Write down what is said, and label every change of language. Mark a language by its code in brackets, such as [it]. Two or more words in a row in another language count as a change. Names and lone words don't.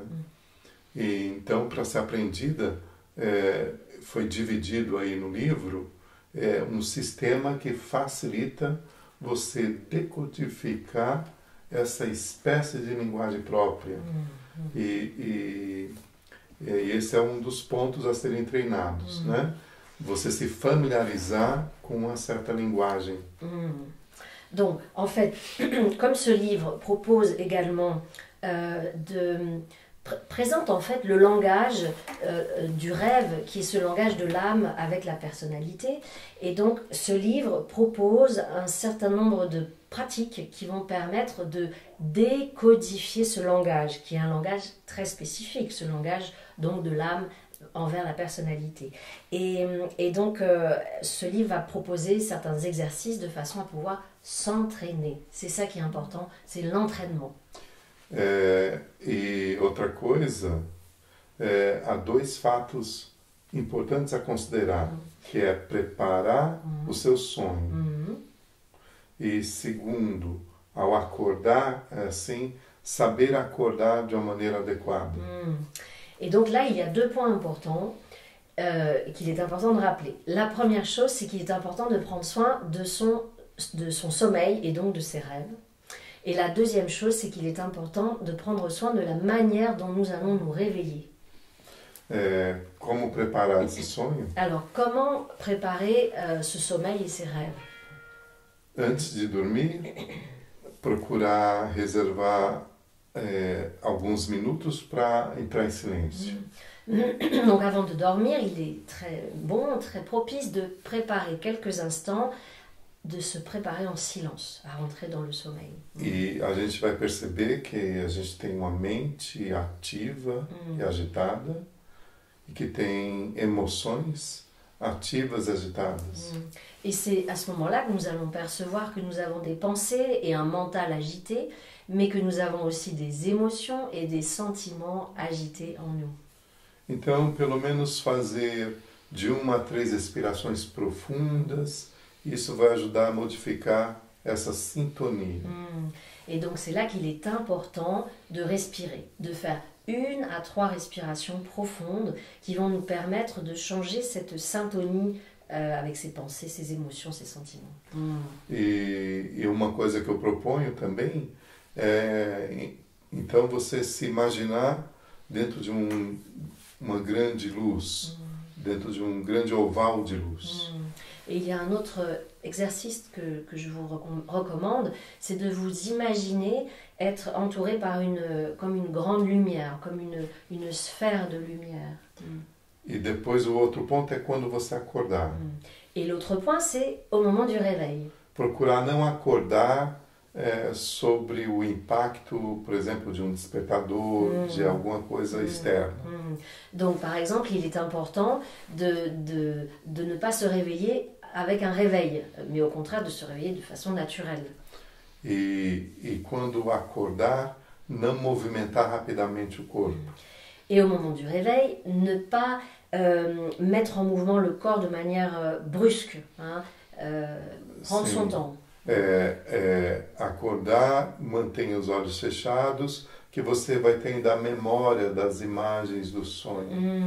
[pt] E então, para ser aprendida, foi dividido aí no livro um sistema que facilita você decodificar essa espécie de linguagem própria. E esse é um dos pontos a serem treinados, né? Você se familiarizar com uma certa linguagem. [fr] Donc, en fait, comme ce livre propose également présente en fait le langage du rêve, qui est ce langage de l'âme avec la personnalité. Et donc, ce livre propose un certain nombre de pratiques qui vont permettre de décodifier ce langage, qui est un langage très spécifique, ce langage donc de l'âme envers la personnalité. Et donc, ce livre va proposer certains exercices de façon à pouvoir s'entraîner. C'est ça qui est important, c'est l'entraînement. [pt] E outra coisa, há dois fatos importantes a considerar, que é preparar o seu sonho. E segundo, ao acordar, assim, saber acordar de uma maneira adequada. [fr] Et donc là, il y a deux points importants qu'il est important de rappeler. La première chose, c'est qu'il est important de prendre soin de son sommeil et donc de ses rêves. Et la deuxième chose, c'est qu'il est important de prendre soin de la manière dont nous allons nous réveiller. [pt] Como preparar esse sonho? [fr] Alors, comment préparer ce sommeil et ces rêves? [pt] Antes de dormir, procurar reservar alguns minutos para entrar em silêncio. [fr] Donc avant de dormir, il est très bon, très propice de préparer quelques instants, de se préparer en silence, à rentrer dans le sommeil. [pt] E a gente vai perceber que a gente tem uma mente ativa e agitada, e que tem emoções ativas e agitadas. [fr] Et c'est à ce moment-là que nous allons percevoir que nous avons des pensées et un mental agité, mais que nous avons aussi des émotions et des sentiments agités en nous. [pt] Então, pelo menos fazer de 1 a 3 respirações profundas, isso vai ajudar a modificar essa sintonia. [fr] Et donc c'est là qu'il est important de respirer, de faire 1 à 3 respirations profondes qui vont nous permettre de changer cette syntonie avec ses pensées, ses émotions, ses sentiments. [pt] E uma coisa que eu proponho também é Então você se imaginar dentro de uma grande luz, dentro de grande oval de luz. [fr] Et il y a un autre exercice que je vous recommande, c'est de vous imaginer être entouré par comme une grande lumière, comme une sphère de lumière. [pt] E depois o outro ponto é quando você acordar. [fr] Et l'autre point, c'est au moment du réveil. [pt] Procurar não acordar sobre o impacto, por exemplo, de despertador, de alguma coisa externa. [fr] Donc, par exemple, il est important de ne pas se réveiller avec un réveil, mais au contraire de se réveiller de façon naturelle. [pt] E quando acordar, não movimentar rapidamente o corpo. [fr] Et au moment du réveil, ne pas mettre en mouvement le corps de manière brusque, hein, prendre [pt] Sim. [fr] son temps. [pt] Acordar, mantenha os olhos fechados, que você vai tendo a memória das imagens do sonho.